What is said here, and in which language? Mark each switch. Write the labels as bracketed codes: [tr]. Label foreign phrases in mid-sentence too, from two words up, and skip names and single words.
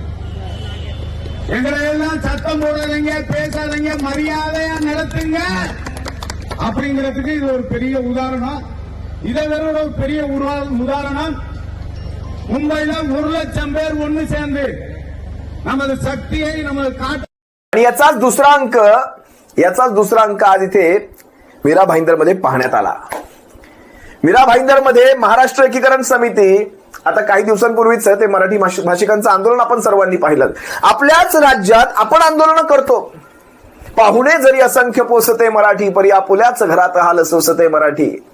[ta] எங்களை எல்லாம் சத்தம் போடாதீங்க, பேசாதீங்க, மரியாதையா நடத்துங்க அப்படிங்கிறதுக்கு இது ஒரு பெரிய உதாரணம். இதை விட ஒரு பெரிய உதாரணம், மும்பையில 1 லட்சம் பேர் ஒன்னு சேர்ந்து நமது शक्तीயை நமது காட்டு. [mr] आणि याचाच दुसरा अंक आज इथे मीरा भाईंदरमध्ये पाहण्यात आला. मीरा भाईंदरमध्ये महाराष्ट्र एकीकरण समिती, आता काही दिवसांपूर्वीच ते मराठी भाषिकांचं आंदोलन आपण सर्वांनी पाहिलं. आपल्याच राज्यात आपण आंदोलन करतो. पाहुणे जरी असंख्य पोसते मराठी, परी आपुल्याच घरात हाल सोसते मराठी.